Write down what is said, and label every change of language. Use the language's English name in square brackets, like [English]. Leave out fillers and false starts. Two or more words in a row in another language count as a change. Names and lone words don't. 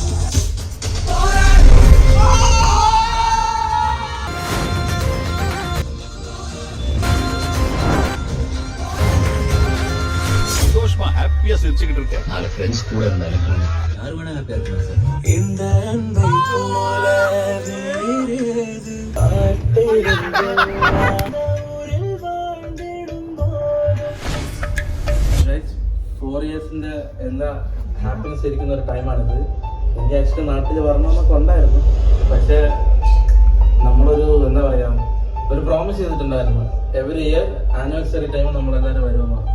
[Tamil] சந்தோஷமா ஹாப்பியா சிரிச்சுக்கிட்டு இருக்கேன். 4 ஃப்ரெண்ட்ஸ் கூட இருந்தாலும் யாரு வேணா ஹாப்பியா இருக்கலாம் சார். இந்த அன்பை போல வேறேது [Malayalam] ഗൈസ് 4 ഇയേഴ്സിന്റെ എന്താ ഹാപ്പിനെസ് ഇരിക്കുന്ന ഒരു ടൈമാണിത്. എനിക്ക് ആക്ച്വലി നാട്ടിൽ വരണമെന്നൊക്കെ ഉണ്ടായിരുന്നു, പക്ഷേ നമ്മളൊരു എന്താ പറയാ ഒരു പ്രോമിസ് ചെയ്തിട്ടുണ്ടായിരുന്നു, [English] every year anniversary time [Malayalam] നമ്മളെല്ലാവരും വരുമെന്ന് പറഞ്ഞു.